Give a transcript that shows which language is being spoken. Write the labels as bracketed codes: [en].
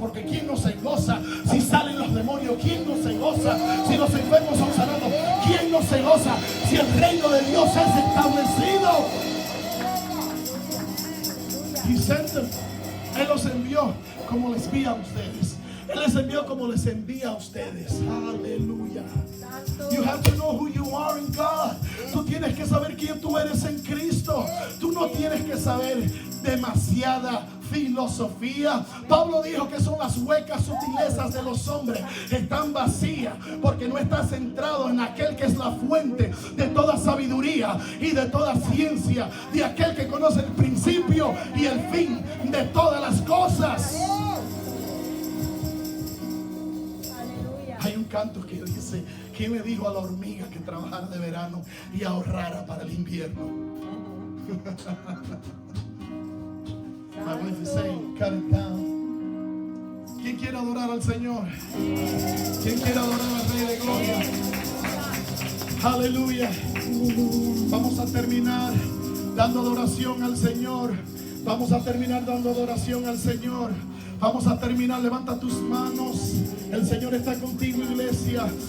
[es] Porque ¿quién no se goza si salen los demonios? ¿Quién no se goza si los enfermos son sanados? ¿Quién no se goza si el reino de Dios es establecido? [en] He sent them. [es] Él los envió como les envía a ustedes. Él les envió como les envía a ustedes. Aleluya. [en] You have to know who you are in God. [es] Tú tienes que saber quién tú eres en Cristo. Tú no tienes que saber demasiada filosofía. Pablo dijo que son las huecas sutilezas de los hombres. Están vacías porque no está centrado en aquel que es la fuente de toda sabiduría y de toda ciencia, de aquel que conoce el principio y el fin de todas las cosas. Hay un canto que dice ¿Quién le dijo a la hormiga que trabajara de verano y ahorrara para el invierno? [en] My wife is saying, cut it down. [es] ¿Quién quiere adorar al Señor? ¿Quién quiere adorar al Rey de Gloria? Aleluya. Vamos a terminar dando adoración al Señor. Vamos a terminar dando adoración al Señor. Vamos a terminar, levanta tus manos. El Señor está contigo, iglesia.